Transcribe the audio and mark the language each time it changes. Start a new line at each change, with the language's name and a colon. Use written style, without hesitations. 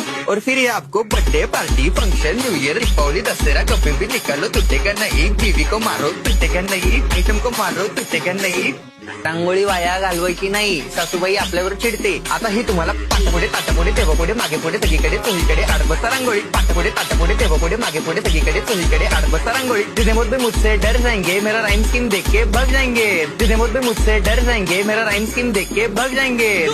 Hindi: और फिर ये आपको birthday party function new year Deepawali Dussehra कभी भी निकालो टूटेगा नहीं। बीवी को मारो टूटेगा नहीं, आइटम को मारो टूटेगा नहीं।
Marathi: रांगोळी वाया घालवायची नाही, सासूबाई आपल्यावर चिडते। आता ही तुम्हाला पाठपुढे ताटापुढे तेव्हापुढे मागे पुढे सगळीकडे चोहीकडे आडबस्ता रांगोळी। पाठपुढे ताटापुढे तेव्हापुढे मागे पुढे सगळीकडे चोहीकडे आडबस्ता रांगोळी।
Hindi: जितने मुझ में मुझसे डर जाएंगे मेरा राइम स्कीम देख के भाग जाएंगे। जितने मुझ में मुझसे डर जाएंगे मेरा राइम स्कीम देख के भाग जाएंगे।